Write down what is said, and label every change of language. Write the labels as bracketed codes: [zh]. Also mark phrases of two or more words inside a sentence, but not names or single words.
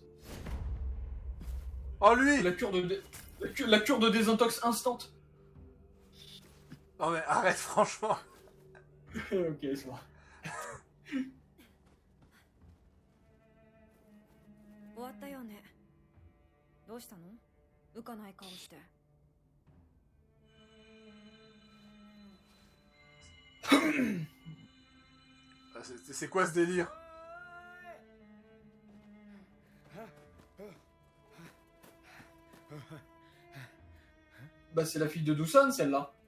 [fr] Oh lui. La cure de désintox instant. Non mais arrête franchement. Ok, c'est bon. [ja] 終わったよね。どうしたの？浮かない顔して。 [fr] C'est quoi ce délire? Bah c'est la fille de Dusan, celle-là.